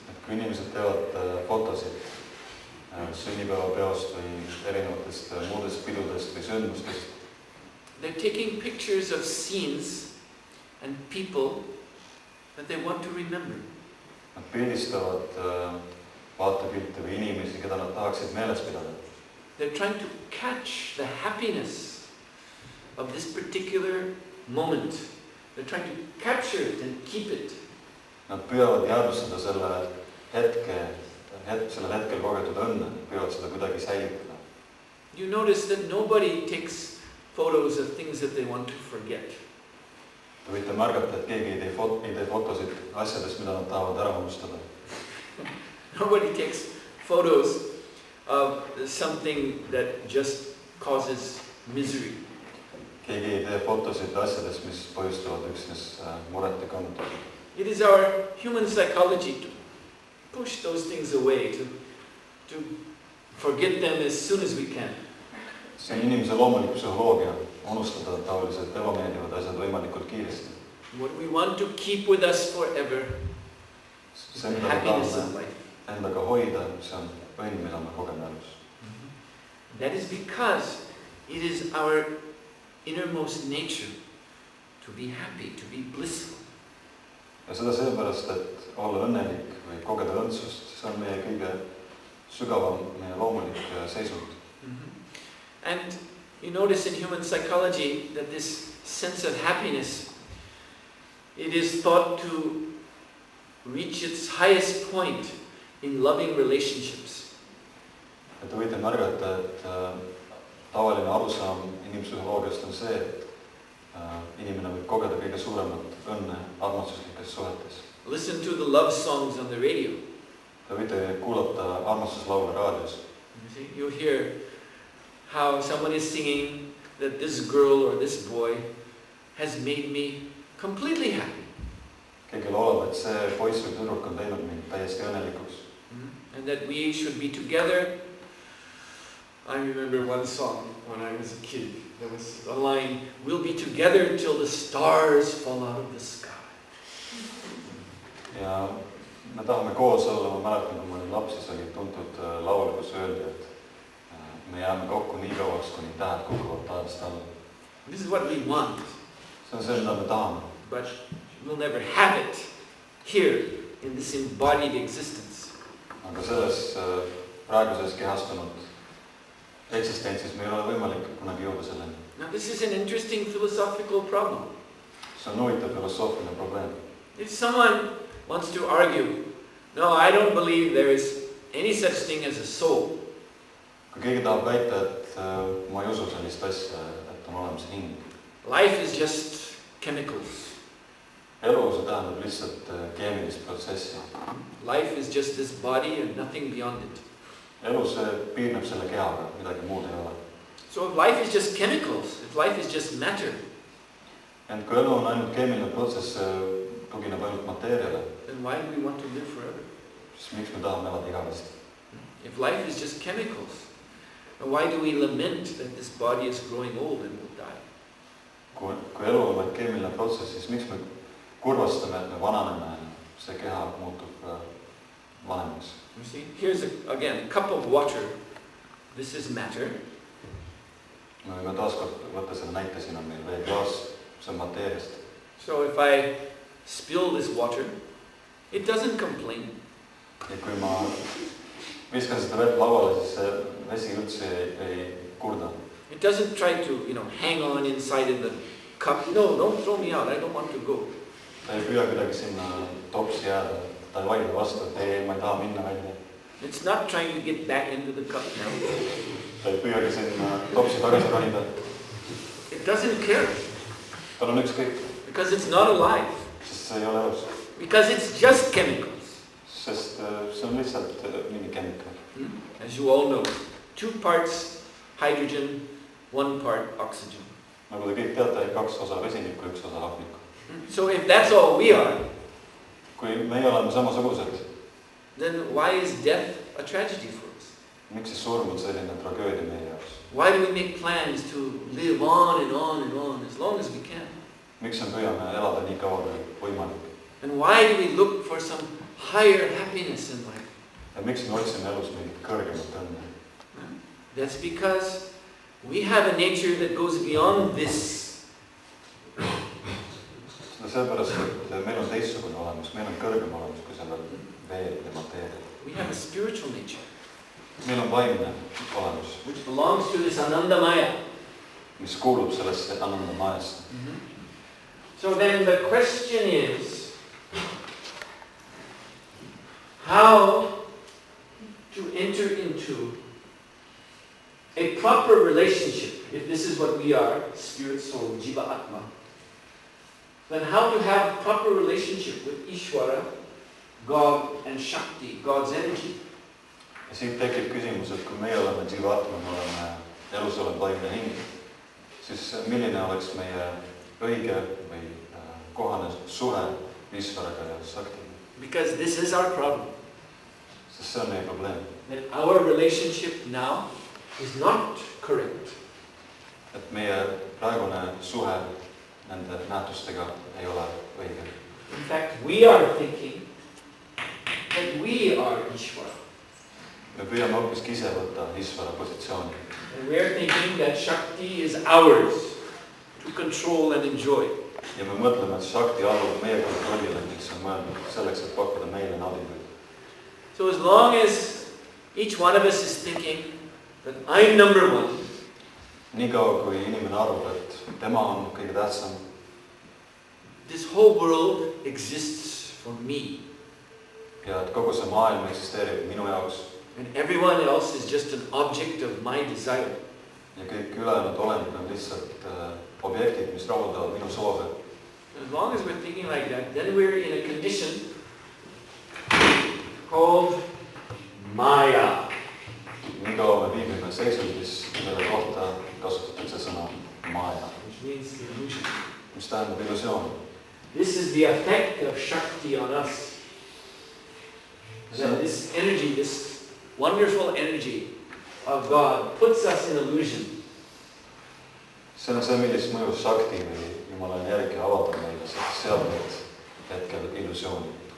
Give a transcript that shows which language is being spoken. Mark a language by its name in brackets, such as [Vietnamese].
[Estonian] Et kui inimesed teevad fotosid sünnipäevapeost või erinevatest muudest pidudest või sündmustest, [English] they're taking pictures of scenes and people that they want to remember. [Estonian] Nad pildistavad vaatepilte või inimesi, keda nad tahaksid meeles pidada. [English] They're trying to catch the happiness of this particular moment. They're trying to capture it and keep it. [Estonian] Nad püüavad jäädvustada sellel hetkel kogetud õnne, püüavad seda kuidagi säilitada. [English] You notice that nobody takes photos of things that they want to forget. [Estonian] Te võite märgata, et keegi ei tee fotosid asjadest, mida nad tahavad ära unustada. [English] Nobody takes photos of something that just causes misery. [Estonian] Keegi ei tee fotosid asjadest, mis põhjustavad üksnes muret ja kannatust. [English] It is our human psychology to push those things away, to forget them as soon as we can. [Estonian] See on inimese loomulik psühholoogia, unustada taolised ebameeldivad asjad võimalikult kiiresti. [English] What we want to keep with us forever, [Estonian] See, mida me [English] happiness of [Estonian] tahame [English] life. [Estonian] endaga hoida, see on õnn, mida me kogeme elus. [English] That is because it is our innermost nature to be happy, to be blissful. [Estonian] Ja seda seepärast, et olla õnnelik või kogeda õndsust, see on meie kõige sügavam, meie loomulik seisund. [English] And you notice in human psychology that this sense of happiness, it is thought to reach its highest point in loving relationships. [Estonian] Et te võite märgata, et tavaline arusaam inimpsühholoogiast on see, et inimene võib kogeda kõige suuremat õnne armastuslikes suhetes. [English] Listen to the love songs on the radio. [Estonian] Te võite kuulata armastuslaule raadios. [English] You hear how someone is singing that this girl or this boy has made me completely happy. [Estonian] Keegi laulab, et see poiss või tüdruk on teinud mind täiesti õnnelikuks. [English] And that we should be together. I remember one song when I was a kid. There was a line, we'll be together till the stars fall out of the sky. [Estonian] Ja me tahame koos olla, ma mäletan, kui ma olin laps, siis oli tuntud laul, kus öeldi, et me jääme kokku nii kauaks, kuni tähed kukuvad taevast alla. [English] This is what we want. [Estonian] See on see, mida me tahame. [English] But we'll never have it here in this embodied existence. [Estonian] Aga selles praeguses kehastunud eksistentsis me ei ole võimalik kunagi jõuda selleni. [English] Now this is an interesting philosophical problem. [Estonian] See on huvitav filosoofiline probleem. [English] If someone wants to argue, no, I don't believe there is any such thing as a soul. [Estonian] Kui keegi tahab väita, et ma ei usu sellist asja, et on olemas hing. [English] Life is just chemicals. [Estonian] Elu see tähendab lihtsalt keemilist protsessi. [English] Life is just this body and nothing beyond it. [Estonian] Elu see piirneb selle kehaga, midagi muud ei ole. [English] So if life is just chemicals, if life is just matter, [Estonian] Ent kui elu on ainult keemiline protsess, tugineb ainult mateeriale, [English] then why do we want to live forever? [Estonian] siis miks me tahame elada igavesti? [English] If life is just chemicals, then why do we lament that this body is growing old and will die? [Estonian] Kui elu on vaid keemiline protsess, siis miks me kurvastame, et me vananeme, see keha muutub vanemaks? [English] You see, here's again a cup of water. This is matter. [Estonian] Me võime taaskord võtta selle näite, siin on meil veeklaas, see on mateeriast. [English] So if I spill this water, it doesn't complain. [Estonian] Ja kui ma viskan seda vett lauale, siis see vesi üldse ei kurda. [English] It doesn't try to, hang on inside in the cup. No, don't throw me out. I don't want to go. [Estonian] Ta ei püüa kuidagi sinna topsi jääda. Ta ei vaidle vastu, et ei, ma ei taha minna välja. [English] It's not trying to get back into the cup now. [Estonian] Ta ei püüagi sinna topsi tagasi ronida. [English] It doesn't care. [Estonian] Tal on ükskõik. [English] Because it's not alive. [Estonian] Sest see ei ole elus. [English] Because it's just chemicals. [Estonian] Sest see on lihtsalt mingi kemikal. [English] As you all know, 2 parts hydrogen, 1 part oxygen. [Estonian] Nagu te kõik teate, 2 osa vesinikku, 1 osa hapnikku. [English] So if that's all we are, [Estonian] Kui meie oleme samasugused, [English] then why is death a tragedy for us? [Estonian] miks siis surm on selline tragöödia meie jaoks? [English] Why do we make plans to live on and on and on as long as we can? [Estonian] Miks me püüame elada nii kaua kui võimalik? [English] And why do we look for some higher happiness in life? [Estonian] ja miks me otsime elus mingit kõrgemat õnne? [English] That's because we have a nature that goes beyond this. [Estonian] Seda sellepärast, et meil on teistsugune olemus, meil on kõrgem olemus kui sellel veel ja mateerial. [English] We have a spiritual nature. [Estonian] Meil on vaimne olemus, [English] which belongs to this Ananda Maya. [Estonian] mis kuulub sellesse Ananda Majasse. [English] So then the question is, how to enter into a proper relationship, if this is what we are, spirit, soul, jiva, atma, then how to have a proper relationship with Ishvara, God and Shakti, God's energy. [Estonian] Ja siit tekib küsimus, et kui meie oleme jivatma, me oleme elus olev vaimne hing, siis milline oleks meie õige või kohane suhe Ishvaraga ja Shaktiga? [English] Because this is our problem. [Estonian] Sest see on meie probleem. [English] That our relationship now is not correct. [Estonian] Et meie praegune suhe nende nähtustega ei ole õige. [English] In fact, we are thinking that we are Ishvara. [Estonian] Me püüame hoopiski ise võtta Ishvara positsiooni. [English] And we are thinking that Shakti is ours to control and enjoy. [Estonian] Ja me mõtleme, et Shakti allub meie kontrollile, mis on mõeldud selleks, et pakkuda meile naudinguid. [English] So as long as each one of us is thinking that I'm number one, [Estonian] Nii kaua, kui inimene arvab, et tema on kõige tähtsam, [English] this whole world exists for me. [Estonian] Ja et kogu see maailm eksisteerib minu jaoks. [English] And everyone else is just an object of my desire. [Estonian] Ja kõik ülejäänud olendid on lihtsalt objektid, mis rahuldavad minu soove. [English] As long as we're thinking like that, then we're in a condition called Maya. [Estonian] Nii kaua me viibime seisundis, mille kohta kasutatakse sõna Maya. [English] Which means illusion. [Estonian] Mis tähendab illusioon. [English] This is the effect of Shakti on us. That this energy, this wonderful energy of God puts us in illusion. [Estonian] See on see, millist mõju Shakti või Jumala energia avaldab meile, seab meid hetkel illusiooni.